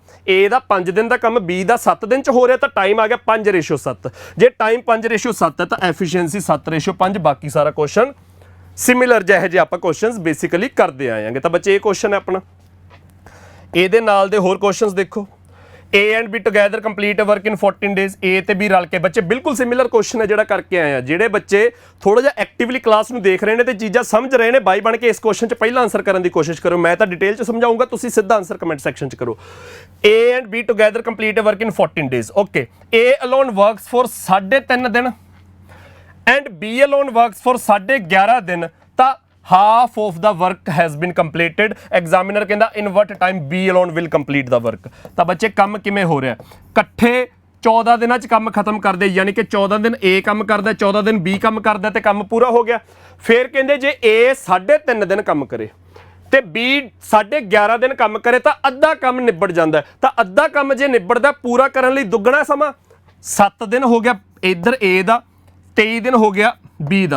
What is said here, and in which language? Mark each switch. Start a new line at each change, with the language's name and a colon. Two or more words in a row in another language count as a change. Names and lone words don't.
Punjabi: A ਦਾ 5 ਦਿਨ ਦਾ ਕੰਮ B ਦਾ 7 ਦਿਨ 'ਚ ਹੋ ਰਿਹਾ। ਤਾਂ ਟਾਈਮ ਆ ਗਿਆ 5:7। ਜੇ ਟਾਈਮ 5:7 ਹੈ ਤਾਂ ਐਫੀਸ਼ੀਐਂਸੀ 7:5। ਬਾਕੀ ਸਾਰਾ ਕੁਐਸਚਨ ਸਿਮਿਲਰ ਜਿਹੇ ਜਿਹੇ ਆਪਾਂ ਕੁਐਸਚਨਸ ਬੇਸਿਕਲੀ ਕਰਦੇ ਆਏਗੇ। ਤਾਂ ਬੱਚੇ ਇਹ ਕੁਐਸਚਨ ਹੈ ਆਪਣਾ। ਇਹਦੇ ਨਾਲ ਦੇ ਹੋਰ ਕੁਐਸਚਨਸ ਦੇਖੋ।
English: A and B together complete a work in 14 days।
Punjabi: A ਤੇ B ਰਲ ਕੇ ਬੱਚੇ ਬਿਲਕੁਲ ਸਿਮਿਲਰ ਕੁਐਸਚਨ ਹੈ ਜਿਹੜਾ ਕਰਕੇ ਆਏ ਆ। ਜਿਹੜੇ ਬੱਚੇ ਥੋੜਾ ਜਿਹਾ ਐਕਟਿਵਲੀ ਕਲਾਸ ਨੂੰ ਦੇਖ ਰਹੇ ਨੇ ਤੇ ਚੀਜ਼ਾਂ ਸਮਝ ਰਹੇ ਨੇ, ਬਾਈ ਬਣ ਕੇ ਇਸ ਕੁਐਸਚਨ 'ਚ ਪਹਿਲਾਂ ਆਨਸਰ ਕਰਨ ਦੀ ਕੋਸ਼ਿਸ਼ ਕਰੋ। ਮੈਂ ਤਾਂ ਡਿਟੇਲ 'ਚ ਸਮਝਾਊਂਗਾ, ਤੁਸੀਂ ਸਿੱਧਾ ਆਨਸਰ ਕਮੈਂਟ ਸੈਕਸ਼ਨ 'ਚ ਕਰੋ।
English: A and B together complete a work in 14 days। ਓਕੇ, A alone works for 3.5 ਦਿਨ and B alone works for 11.5 ਦਿਨ। ਤਾਂ half of the work has been completed।
Punjabi: ਐਗਜ਼ਾਮੀਨਰ ਕਹਿੰਦਾ
English: in what time B alone will complete the work।
Punjabi: ਤਾਂ ਬੱਚੇ ਕੰਮ ਕਿਵੇਂ ਹੋ ਰਿਹਾ? ਇਕੱਠੇ 14 ਦਿਨਾਂ 'ਚ ਕੰਮ ਖਤਮ ਕਰਦੇ, ਯਾਨੀ ਕਿ 14 ਦਿਨ A ਕੰਮ ਕਰਦਾ, 14 ਦਿਨ B ਕੰਮ ਕਰਦਾ ਤੇ ਕੰਮ ਪੂਰਾ ਹੋ ਗਿਆ। ਫਿਰ ਕਹਿੰਦੇ ਜੇ A 3.5 ਦਿਨ ਕੰਮ ਕਰੇ ਤੇ B 11.5 ਦਿਨ ਕੰਮ ਕਰੇ ਤਾਂ ਅੱਧਾ ਕੰਮ ਨਿਬੜ ਜਾਂਦਾ। ਤਾਂ ਅੱਧਾ ਕੰਮ ਜੇ ਨਿਬੜਦਾ, ਪੂਰਾ ਕਰਨ ਲਈ ਦੁੱਗਣਾ ਸਮਾਂ 7 ਦਿਨ ਹੋ ਗਿਆ ਇੱਧਰ A ਦਾ, 23 ਦਿਨ ਹੋ ਗਿਆ B ਦਾ।